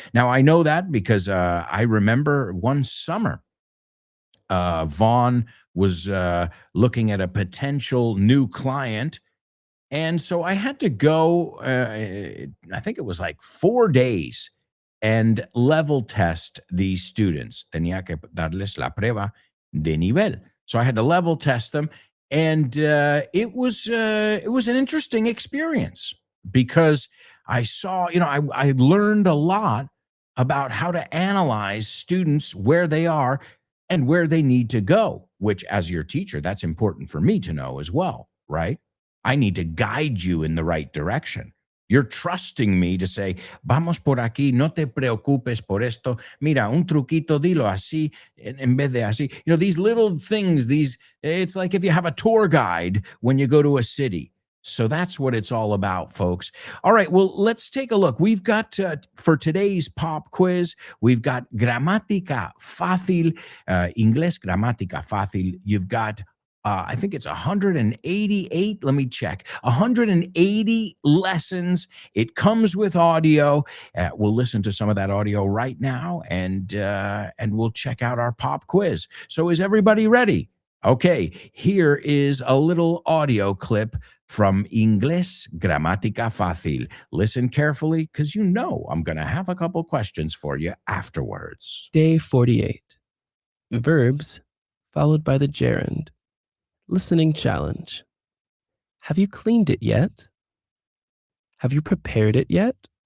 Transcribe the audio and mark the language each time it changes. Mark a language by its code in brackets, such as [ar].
[en] Now, I know that because I remember one summer, Vaughn was looking at a potential new client. And so I had to go, I think it was like 4 days, and level test these students. [es] Tenía que darles la prueba de nivel. [en] So I had to level test them. And it was an interesting experience because I saw, I learned a lot about how to analyze students, where they are and where they need to go, which as your teacher, that's important for me to know as well, right? I need to guide you in the right direction. You're trusting me to say, vamos por aquí, no te preocupes por esto. [es] Mira, un truquito, dilo así, en vez de así. [en] These little things, it's like if you have a tour guide when you go to a city. So that's what it's all about, folks. All right, well, let's take a look. We've got, for today's pop quiz, we've got Gramática Fácil, Inglés Gramática Fácil. You've got I think it's 188. Let me check. 180 lessons. It comes with audio. We'll listen to some of that audio right now, and we'll check out our pop quiz. So is everybody ready? Okay, here is a little audio clip from Inglés Gramática Fácil. Listen carefully because you know I'm going to have a couple questions for you afterwards. Day 48. Verbs followed by the gerund. Listening challenge. Have you cleaned it yet? Have you prepared it yet?